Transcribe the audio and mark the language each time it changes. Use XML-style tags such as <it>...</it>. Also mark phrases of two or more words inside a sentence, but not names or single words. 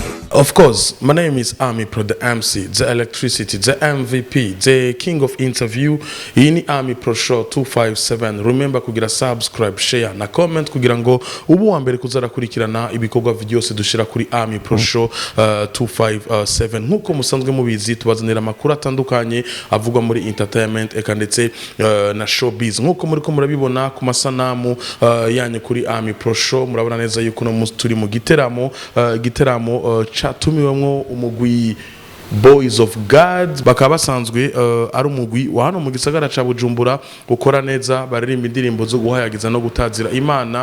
<en>Of course, my name is Amipro, the MC, the electricity, the MVP, the king of interview.</en> <rn>Iyi ni Amipro Show257. Remember kugira subscribe, share na comment kugira ngo ubu wa mbere kuzarakurikirana ibikorwa byose dushira kuri Amipro Show257. Nkuko musanzwe mubizi tubazanira amakuru atandukanye avugwa muri entertainment eka ndetse na showbiz. Nkuko muri ko murabibona ku masanamu yanyu kuri Amipro Show, murabona neza yuko no turi mu giteramo chatumiwemwo umugwi Boys of God, bakaba basanzwe ari umugwi wa hano mu gisagara ca Bujumbura ukora neza, baririmba indirimbo zo guhayagiza no gutazira Imana.</rn>